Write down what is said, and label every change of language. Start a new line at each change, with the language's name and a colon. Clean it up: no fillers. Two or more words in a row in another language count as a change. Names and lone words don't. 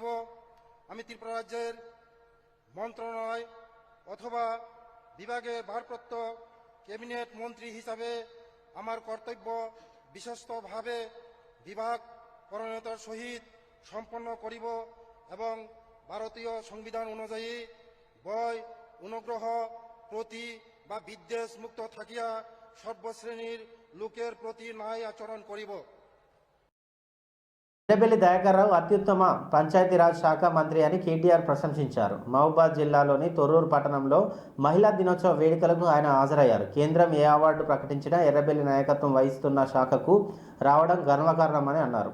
Bangla: আমি ত্রিপুরা রাজ্যের মন্ত্রণালয় অথবা বিভাগের ভারপ্রাপ্ত ক্যাবিনেট মন্ত্রী হিসাবে আমার কর্তব্য বিশ্বস্তভাবে বিভাগ পরায়ণতার সহিত সম্পন্ন করিব এবং ভারতীয় সংবিধান অনুযায়ী ভয় অনুগ্রহ প্রতি বা বিদ্বেষ মুক্ত থাকিয়া সর্বশ্রেণীর লোকের প্রতি ন্যায় আচরণ করিব।
Telugu: ఎర్రబెల్లి దయాకర్రావు అత్యుత్తమ పంచాయతీరాజ్ శాఖ మంత్రి అని కేటీఆర్ ప్రశంసించారు. మహబూబాద్ జిల్లాలోని తొర్రూరు పట్టణంలో మహిళా దినోత్సవ వేడుకలకు ఆయన హాజరయ్యారు. కేంద్రం ఏ అవార్డు ప్రకటించినా ఎర్రబెల్లి నాయకత్వం వహిస్తున్న శాఖకు రావడం గర్వకారణమని అన్నారు.